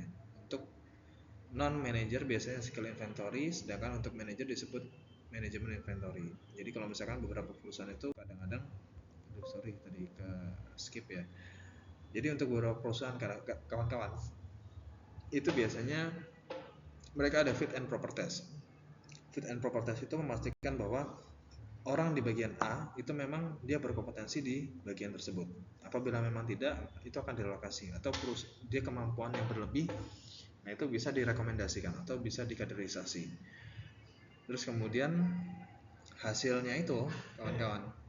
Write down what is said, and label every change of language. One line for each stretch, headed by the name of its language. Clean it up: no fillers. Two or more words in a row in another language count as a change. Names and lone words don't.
Indonesian: Untuk non-manager biasanya
English: skill inventory,
Indonesian: sedangkan untuk manager disebut manajemen inventory. Jadi kalau misalkan beberapa perusahaan itu kadang-kadang, tadi ke skip ya. Jadi untuk beberapa perusahaan kawan-kawan itu biasanya mereka ada
English: fit and proper test. Fit and proper test
Indonesian: itu memastikan bahwa orang di bagian A itu memang dia berkompetensi di bagian tersebut. Apabila memang tidak, itu akan direlokasi atau dia kemampuan yang berlebih, nah itu bisa direkomendasikan atau bisa dikaderisasi. Terus kemudian hasilnya itu kawan-kawan.